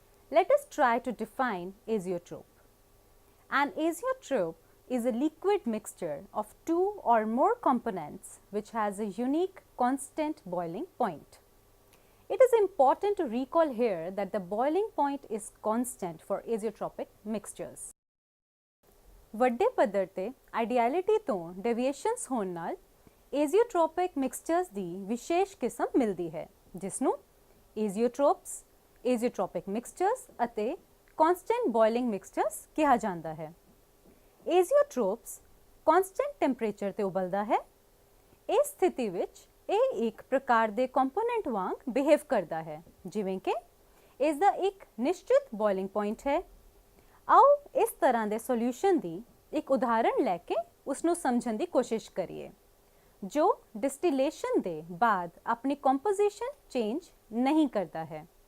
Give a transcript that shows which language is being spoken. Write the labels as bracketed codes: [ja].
[en] Let us try to define azeotrope. An azeotrope is a liquid mixture of two or more components which has a unique constant boiling point. It is important to recall here that the boiling point is constant for azeotropic mixtures. [pa] ਵੱਡੇ ਪੱਧਰ ਤੇ ਆਈਡੀਅਲਿਟੀ ਤੋਂ deviations ਹੋਣ ਨਾਲ azeotropic mixtures ਦੀ ਵਿਸ਼ੇਸ਼ ਕਿਸਮ ਮਿਲਦੀ ਹੈ ਜਿਸ ਨੂੰ azeotropes, azeotropic mixtures ਅਤੇ constant boiling mixtures ਕਿਹਾ ਜਾਂਦਾ ਹੈ। [en] azeotropes constant temperature [pa] ਤੇ ਉਬਲਦਾ ਹੈ। ਇਸ ਸਥਿਤੀ ਵਿੱਚ ਇਹ ਇੱਕ ਪ੍ਰਕਾਰ ਦੇ ਕੰਪੋਨੈਂਟ ਵਾਂਗ ਬਿਹੇਵ ਕਰਦਾ ਹੈ ਜਿਵੇਂ ਕਿ ਇਸ ਦਾ ਇੱਕ ਨਿਸ਼ਚਿਤ ਬੋਇਲਿੰਗ ਪੁਆਇੰਟ ਹੈ। ਆਓ ਇਸ ਤਰ੍ਹਾਂ ਦੇ ਸੋਲੂਸ਼ਨ ਦੀ ਇੱਕ ਉਦਾਹਰਣ ਲੈ ਕੇ ਉਸ ਨੂੰ ਸਮਝਣ ਦੀ ਕੋਸ਼ਿਸ਼ ਕਰੀਏ ਜੋ ਡਿਸਟਿਲੇਸ਼ਨ ਦੇ ਬਾਅਦ ਆਪਣੀ ਕੰਪੋਜੀਸ਼ਨ ਚੇਂਜ ਨਹੀਂ ਕਰਦਾ ਹੈ।